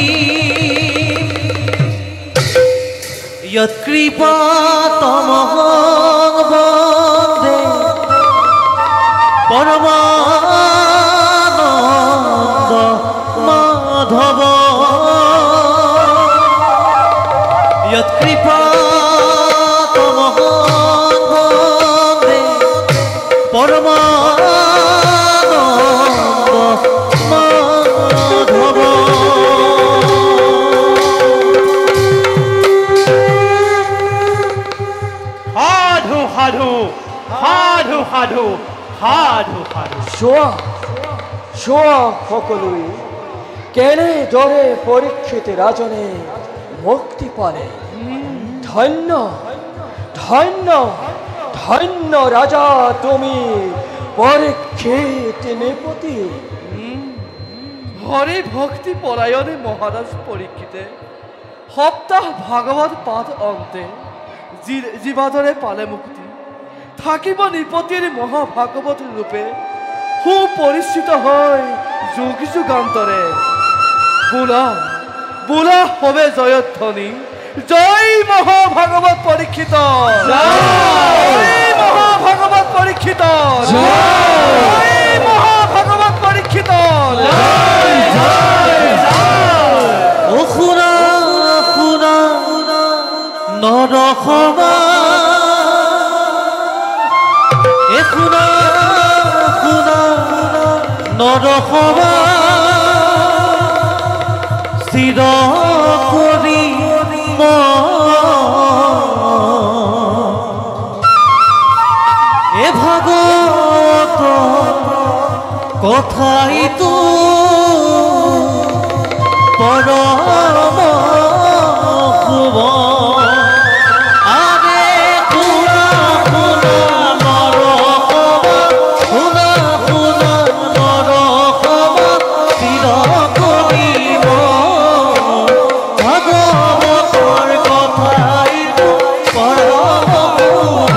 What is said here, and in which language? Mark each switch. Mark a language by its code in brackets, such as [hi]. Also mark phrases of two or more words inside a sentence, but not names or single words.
[sa] যৎকৃপা তমহং বন্দে পরমানন্দ মাধব যৎকৃপা তমহং বন্দে পরমানন্দ মাধব। [as] সাধু সাধু সাধু সাধু সাধু সাধু। চোৱা সকলোৱে কেনেদৰে পৰীক্ষিত ৰাজনে মুক্তি পালে। ধন্য ধন্য ধন্য ৰাজা তুমি পৰীক্ষিত নৃপতি। হরি ভক্তি পরায়ণে মহারাজ পরীক্ষিতে সপ্তাহ ভাগবত পাঠ অন্তে জীবাদরে পালে মুক্তি থাকিব নৃপতির মহাভাগবত রূপে সুপরিচিত হয় যুগ যুগান্তরে। বোলা বোলা হবে জয়ধ্বনি জয় মহাভাগবত পরীক্ষিত, জয় মহাভাগবত পরীক্ষিত, জয় মহাভাগবত পরীক্ষিত। ও শুনা শুনা নরসভা, এ শুনা শুনা নরসভা স্থির করি এ ভাগবত কথাই তো পরম শুভ। আরে শুনা শুনা নরসভা, শুনা শুনা নরসভা স্থিৰ কৰিব ভাগৱতৰ কথাই তো পৰম শুভ।